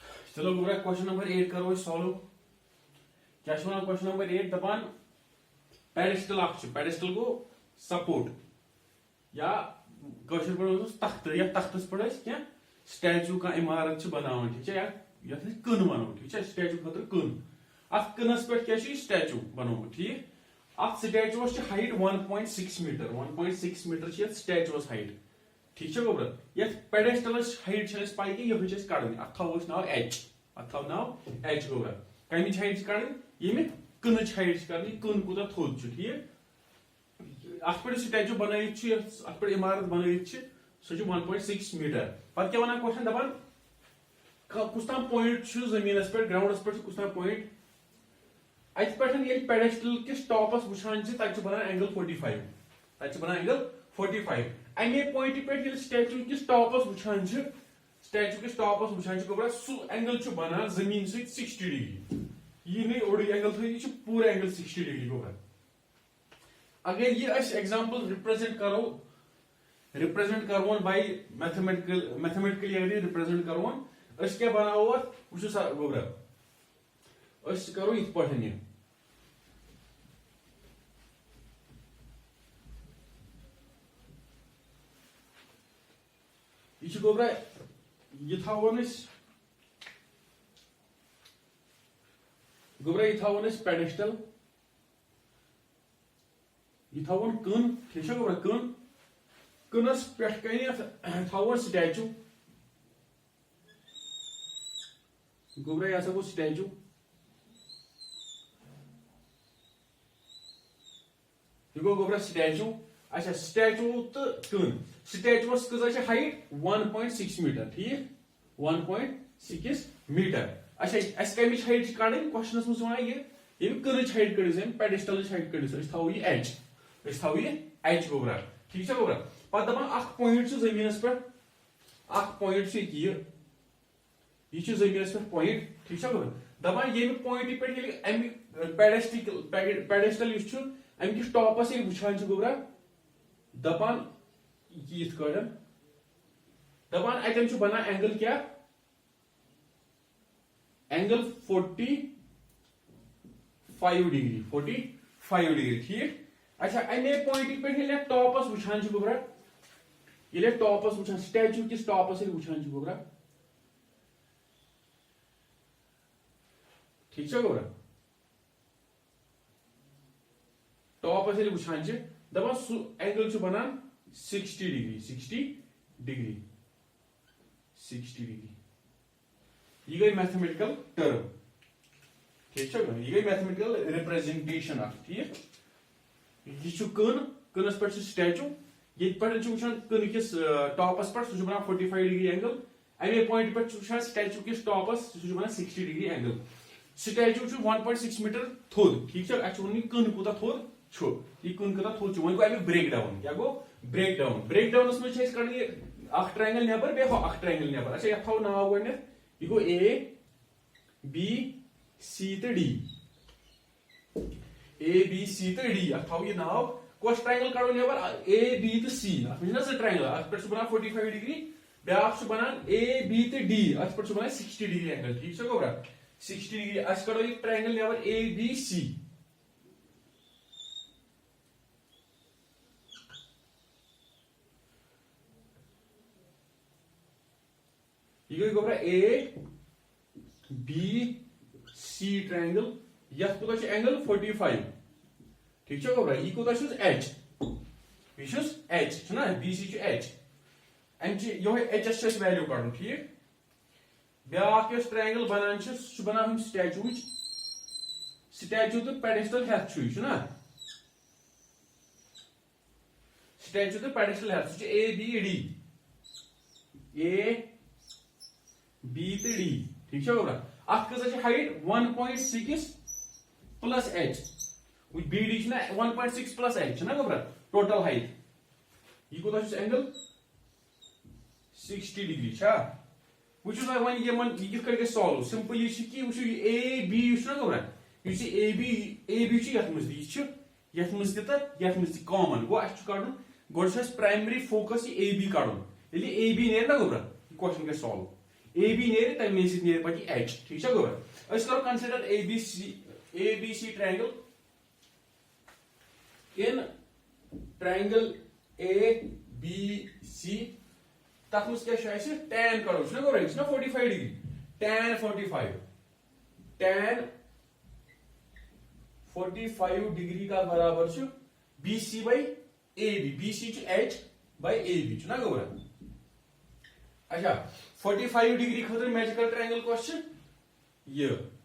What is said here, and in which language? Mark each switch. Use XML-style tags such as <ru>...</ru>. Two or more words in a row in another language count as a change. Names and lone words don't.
<ks>चलो गोबरा</ks> <en>question number 8</en> <ks>करो सॉल्व। क्या</ks> <en>question number 8</en> <ks>दपान</ks> <en>pedestal pedestal</en> <ks>को सपोर्ट या तख्त या तख्तस पे क्या स्टैचू का इमारत बनावन</ks> <hi>ठीक है</hi> <ks>या कन वनो</ks> <hi>ठीक है</hi> <ks>स्टैचू खतर कन अत कनस पे क्या स्टैचू बनोमु ठीक अत स्टैचुअस हाइट 1.6 मीटर 1.6 मीटर स्टैचुअस हाइट</ks> <hi>ठीक है</hi> <ks>गोबर ये पेडेस्टलस हाइट पाई कि यह कड़न अत थो नाव एच गोबर कमिच हाइट कड़न ये कनच हाइट कर कन कूत थोद ठीक अत पे स्टैचू बन अत पे इमारत बन सह 1.6 मीटर पे क्या वन क्वेश्चन दपान कुछ ताम पॉइंट जमीन पे ग्राउंडस पे कुछ ताम पॉइंट अत पे पेडेस्टल किस टॉपस वुचान तक बना एंगल 45 तक बना एंगल 45 अमे पॉइंट पे स्टैचू किस टॉपस वुचान गोबरा सह एंगल बना जमीन सत 60 डिग्री</ks> <hi>यह नहीं</hi> <ks>ओड एंगल थो यह पूरा एंगल 60 डिग्री गोबरा अगर यह</ks> <en>example represent</en> <ks>करवन</ks> <en>by mathematically</en> <ks>अगर रिप्रेजेंट करवन क्या बनाओ वो गोबरा करो इत पे यह गोबरा यह थवन गोबरा यह थवन पेडिस्टल यह थवन कन</ks> <hi>ठीक है</hi> <ks>गोबरा कन कनस पे थवन स्टैचू गोबरा यह गो स्टैचू यह गो गोबरा स्टैचू अच्छा स्टैचू तो कन स्टैचुअस कजा हाइट 1.6 मीटर ठीक 1.6 मीटर अच्छा अस कमिच हाइट कड़न</ks> <en>question one</en> <ks>ये कनच हाइट कड़ो</ks> <en>pedestal height</en> <ks>कड़ो थो ये एच गोबरा</ks> <hi>ठीक है</hi> <ks>गोबरा पे दपान पॉइंट जमीन पे पॉइंट यह जमीन पे पॉइंट</ks> <hi>ठीक है</hi> <ks>गोबरा दपान ये पॉइंट पे पेडिस्टल अमिस टॉपस वुचान गोबरा दपान यथ कड़न दपान अतन बना एंगल क्या</ks> <en>angle 45 degree</en> <ks>ठीक अच्छा अमे पॉइंट पे टॉपस वुचान गोबरा ये टॉपस वुचान स्टैचू किस टॉपस वुचान गोबरा</ks> <hi>ठीक है</hi> <ks>गोबरा टॉपस वुचान दपान सह एंगल बना 60 डिग्री यह गई</ks> <en>mathematical term</en> <hi>ठीक है</hi> <ks>यह गई</ks> <en>mathematical representation</en> <ks>ठीक यह कनस पे स्टैचू ये पे वुचान कन किस टॉपस पे सह बना</ks> <en>45 degree angle</en> <ks>अमे पॉइंट पे वुचान स्टैचू किस टॉपस सह बना</ks> <en>60 degree angle</en> <ks>स्टैचू 1.6 मीटर थोद</ks> <hi>ठीक है</hi> <ks>अच्छे कन कूत थोद यह कन कूत थोद वो गो अमिक</ks> <en>break down</en> <ks>क्या गो</ks> <en>break down</en> <ks>मज कड़न ट्रायंगल नबर बे ट्रायंगल नबर अच्छा यह थो नाव गो यह गो ए बी सी तो डी अ थो यह नाव कस ट्रायंगल कड़ो नबर ए बी तो सी अत ट्रायंगल अत पे बना 45 डिग्री ब्या बना ए बी तो डी अत पे बना</ks> <en>60 degree angle</en> <hi>ठीक है</hi> <ks>गोबरा 60 डिग्री अस कड़ो यह ट्रायंगल नबर ए बी सी यह गई गोबरा ए बी सी ट्रायंगल यह कूत एंगल 45</ks> <hi>ठीक है</hi> <ks>गोबरा यह कूत एच यह बी सी एच अमे एच एस वैल्यू कड़न ठीक ब्या ट्रायंगल बनान सह बना स्टैचू तो पेडिस्टल हेथ स्टैचू तो पेडिस्टल हेथ ए बी डी ए बी तो डी</ks> <hi>ठीक है</hi> <ks>गोबरा अत कज हाइट 1.6 प्लस एच बी डी 1.6 प्लस एच ना गोबरा</ks> <en>total height</en> <ks>यह कूत एंगल 60 डिग्री वो वन ये</ks> <en>solve simple</en> <ks>ये ए बी गोबरा ए बी मज कॉमन गो कड़न गो</ks> <en>primary focus</en> <ks>ए बी कड़न ए बी नेर ना गोबरा क्वेश्चन गो सॉल्व ए बी नेर तमे सत नेर पे एच</ks> <hi>ठीक है</hi> <ks>गोबर अस करो कंसिडर ए बी सी ट्रायंगल</ks> <en>in triangle</en> <ks>ए बी सी तथ मज क्या tan करो गोबर 45 डिग्री tan 45 डिग्री</ks> <hi>का बराबर</hi> <ks>बी सी बाई ए बी बी सी एच बाई ए बी ना गोबर अच्छा 45 डिग्री खतर</ks> <en>magical triangle</en> <ks>कस यह</ks>